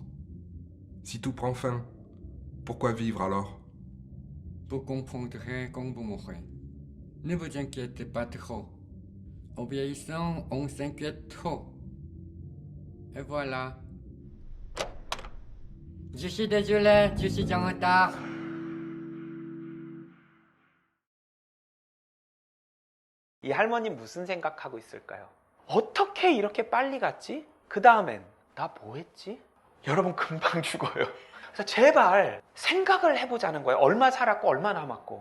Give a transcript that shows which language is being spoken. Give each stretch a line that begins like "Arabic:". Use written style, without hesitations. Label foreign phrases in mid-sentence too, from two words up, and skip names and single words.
French: Si tout prend fin, pourquoi vivre alors? Vous comprendrez quand vous mourrez. Ne vous inquiétez pas trop. En vieillissant, on s'inquiète trop. Et voilà. Je suis désolé, je suis en retard.
Korean: 이 할머니 무슨 생각하고 있을까요? 어떻게 이렇게 빨리 갔지? 그 다음엔 나 뭐 했지? 여러분 금방 죽어요. 그래서 제발 생각을 해보자는 거예요. 얼마 살았고 얼마 남았고.